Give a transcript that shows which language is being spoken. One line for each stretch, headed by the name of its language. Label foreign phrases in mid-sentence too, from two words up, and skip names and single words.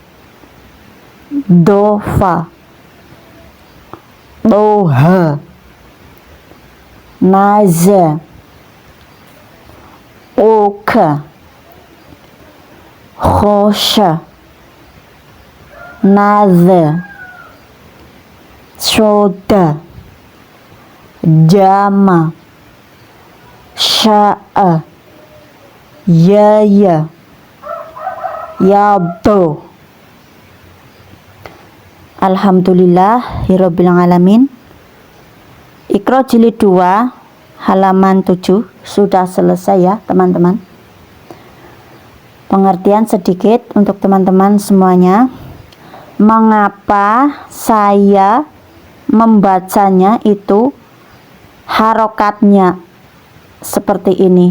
Arabic: dofa, doha, naza, oka, khosha, naza, soda, jama, sya'a, yaya, yabdo. الحمد لله رب العالمين.
Indonesian: Iqra jilid 2 halaman 7 sudah selesai ya teman-teman. Pengertian sedikit untuk teman-teman semuanya. Mengapa saya membacanya itu harokatnya seperti ini?